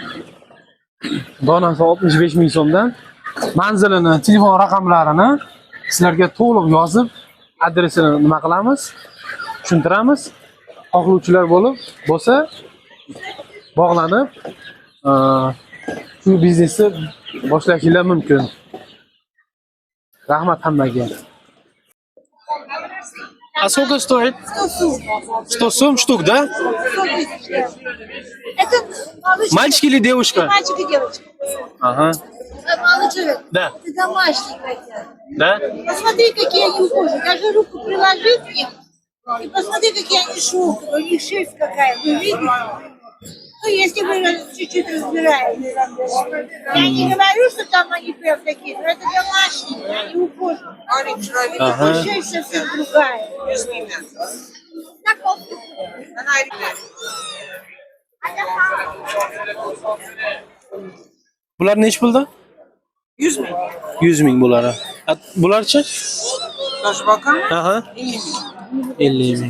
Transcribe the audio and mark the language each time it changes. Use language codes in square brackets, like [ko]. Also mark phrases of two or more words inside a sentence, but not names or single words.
[uz] Donasi 65 ming so'mdan manzilini, telefon raqamlarini sizlarga to'liq yozib, adresini nima qilamiz? Tushuntiramiz. Xohlovchilar bo'lsa bog'lanib shu biznesni boshlashingiz mumkin. Rahmat hammaga. [ru] А сколько стоит? 100 сом штук, да? Это молочный Мальчик или девушка? мальчик и девочка. Ага. Молодой человек. Да. Это домашний котят. Да? Посмотри, какие они ухоженные. Даже руку приложи к ним. И посмотри, какие они шелковые. У них шерсть какая. Вы видите? Ну, если вы чуть-чуть разбираетесь. Я не говорю, что там они прям такие, но это домашние, они ухоженные. Ага. Шерсть совсем другая. [uz] Bular nech pulda? 100 ming. 100 ming bular. Bularchi? Toshbaqa Aha. 50 ming.